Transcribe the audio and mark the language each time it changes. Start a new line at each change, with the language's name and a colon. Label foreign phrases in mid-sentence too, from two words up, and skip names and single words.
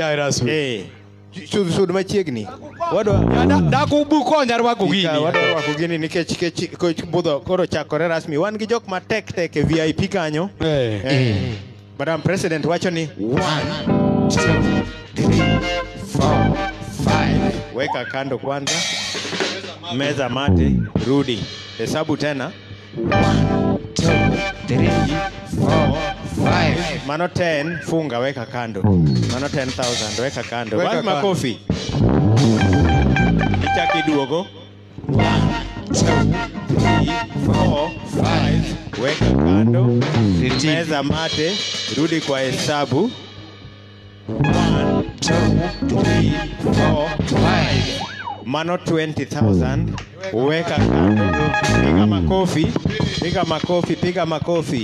Luo (Kenya and Tanzania): Sud machiegni. Dako bukonya rwako gini. Wadwa rwako gini nikech budho koro chakore rasmi. Wan gi jok matek e VIP kanyo.
English: Madam President
Luo (Kenya and Tanzania): wacho ni 1, 2, 3, 4, 5.
Swahili: Weka kando kwanza. Meza mate, rudi. Hesabu tena. 1, 2, 3, 4, 5. Mano 10, funga weka kando. Mano 10,000 weka kando. Wapi makofi?
Luo (Kenya and Tanzania): Ichaki duogo. 1, 2, 3, 4, 5.
Swahili: Weka kando. Meza mate, rudi kwa hesabu. 1, 2, 3, 4, 5. Mano 20,000. Weka kando. Piga makofi. Piga makofi. Piga makofi.